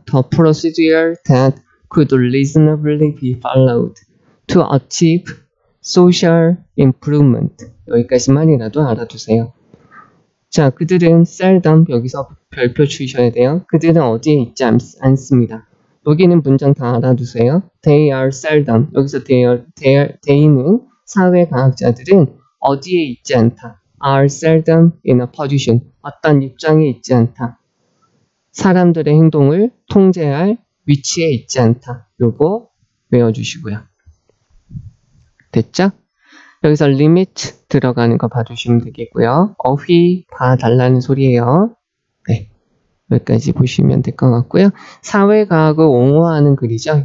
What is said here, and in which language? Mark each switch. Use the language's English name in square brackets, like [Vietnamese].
[English] The procedure that could reasonably be followed to achieve social improvement. [Korean] 여기까지만이라도 알아두세요. 자, 그들은 seldom, 여기서 별표 주셔야 돼요. 그들은 어디에 있지 않습니다. 여기는 문장 다 알아두세요. [English] They are seldom. [Korean] 여기서 they는 사회과학자들은 어디에 있지 않다. [English] are seldom in a position. [Korean] 어떤 입장에 있지 않다. 사람들의 행동을 통제할 위치에 있지 않다. 요거 외워주시고요. 됐죠? 여기서 limit 들어가는 거 봐주시면 되겠고요. 어휘 봐달라는 소리예요. 네, 여기까지 보시면 될 것 같고요. 사회과학을 옹호하는 글이죠.